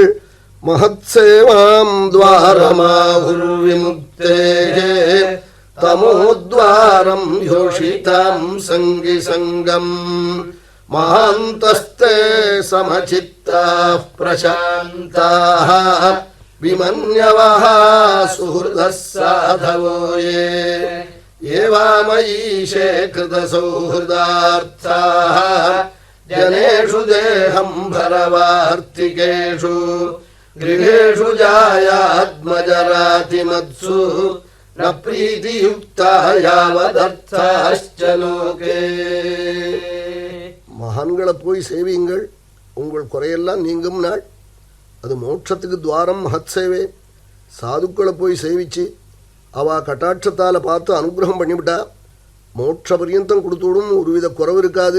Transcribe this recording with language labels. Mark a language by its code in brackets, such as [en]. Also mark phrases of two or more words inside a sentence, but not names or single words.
[sa] महत् सेवां द्वारमाहुर्विमुक्ते तमोद्वारं योषितां सङ्गि सङ्गं महान्तस्ते समचित्ताः प्रशान्ताः विमन्यवः सुहृदः साधवो ये वामयीशे कृतसौहृदार्थाः जनेषु देहं भरवार्तिकेषु गृहेषु जायात्मजरातिमत्सु न प्रीतियुक्ता यावदर्थाश्च लोके. [ta] மகான்களை போய் சேவியுங்கள், உங்கள் குறையெல்லாம் நீங்கும் நாள். அது மோட்சத்துக்கு துவாரம். மகத் சேவை. சாதுக்களை போய் சேவிச்சு அவ கட்டாட்சத்தால் பார்த்து அனுகிரகம் பண்ணிவிட்டா மோட்ச பரியந்தம் கொடுத்துவிடும், ஒருவித குறவு இருக்காது.